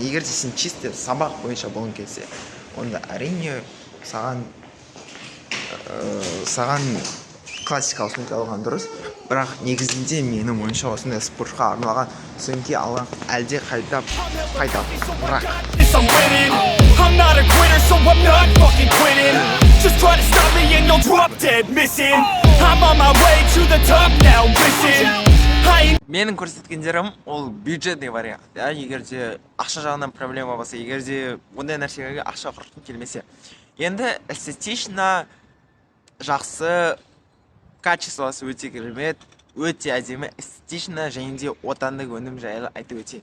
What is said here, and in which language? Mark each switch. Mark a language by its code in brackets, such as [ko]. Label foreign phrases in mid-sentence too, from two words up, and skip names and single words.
[kk] Егер де сен чисто сабақ бойынша болғың келсе, онда әрине саған классикалық сөмке алған дұрыс. Бірақ негізінде менің ойымша осындай спортқа арналған сөмке алған әлде қайда пайдалы. [en] I'll drop dead missing. I'm on my way to the top now, listen. I ain't [kk] Менің көрсеткендерім ол [ru] бюджетный вариант. [kk] Егер де ақша жағынан проблема болса, егер де ондай нәрсеге ақша құртқым келмесе. Енді эстетично жақсы, качествосы өте керемет, өте әдемі, эстетично және де отандық өнім жайлы айтып өтейін.